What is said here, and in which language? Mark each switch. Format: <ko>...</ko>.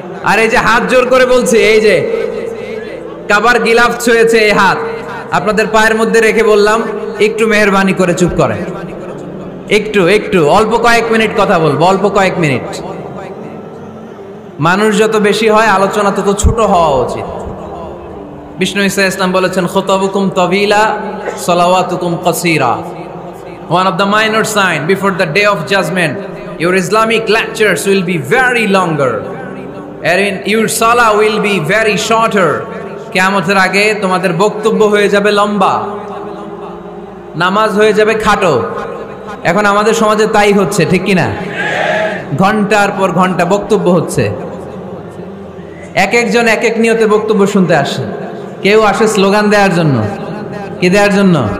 <bn>আর এই যে হাত জোর করে বলছি, এই যে কাবার গিলাফ ছুঁয়েছে এই হাত, আপনাদের পায়ের মধ্যে রেখে বললাম একটু মেহেরবানি করে চুপ করেন। একটু একটু অল্প কয়েক মিনিট কথা বলবো, অল্প কয়েক মিনিট। মানুষ যত বেশি হয় আলোচনা তত ছোট হওয়া উচিত। বিষ্ণু ঈসা ইসলাম বলেছেন,</bn> <ar>খুতাবুকুম তাবিলা সালাওয়াতুকুম কাসীরা।</ar> <en>One of the minor sign before the day of judgment, your Islamic lectures will be very longer, and your salah will be very shorter.</en> <bn>কিয়ামতের আগে তোমাদের বক্তব্য হয়ে যাবে লম্বা, নামাজ হয়ে যাবে খাটো। এখন আমাদের সমাজে তাই হচ্ছে, ঠিক কিনা? ঘন্টার পর ঘন্টা বক্তব্য হচ্ছে। এক একজন এক এক নিয়তে বক্তব্য শুনতে আসে। কেউ আসে স্লোগান দেওয়ার জন্য, কি দেওয়ার জন্য?</bn>